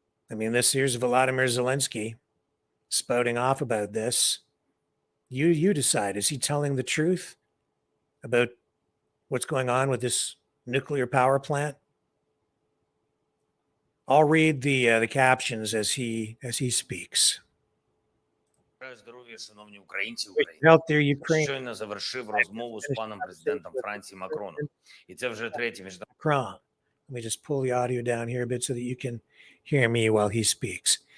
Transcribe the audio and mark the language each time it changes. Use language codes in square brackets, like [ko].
[en] I mean, this here's Volodymyr Zelensky spouting off about this. You decide, is he telling the truth about what's going on with this nuclear power plant? I'll read the captions as he speaks. [uk] Здоров'я, шановні українці, Щойно завершив розмову з паном президентом Франції Макроном. І це вже третє міжнародне. [en] Macron. Let me just pull the audio down here a bit so that you can hear me while he speaks.